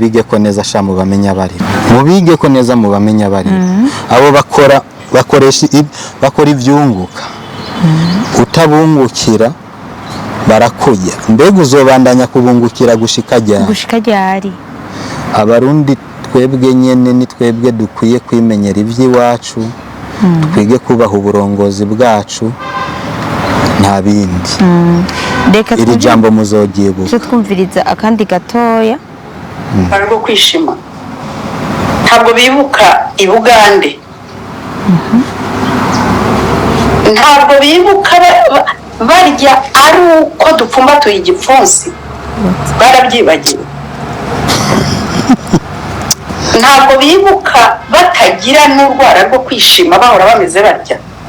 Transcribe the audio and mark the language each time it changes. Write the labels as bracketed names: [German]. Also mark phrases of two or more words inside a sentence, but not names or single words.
[Rundi] bige ko neza sha mu bamenya bari mu bige ko neza mu bamenya bari abo bakora ivyunguka utabungukira barakuya mbega uzobandanya kubungukira gushika ryari abarundi twebwe nyene ni twebwe dukwiye kwimenyera ivy'iwacu twige kubaha uburongozi bwacu nta bindi iri jambo muzogiye [Kinyarwanda] cyo twumviriza akandi gatoya barwo kwishima ntabwo bibuka i Bugande ntabwo bibuka barya ari uko dupfumbatuye igipfunsi barabyibagiwe ntabwo bibuka batagira n'urwara rwo kwishima bahora bameze barya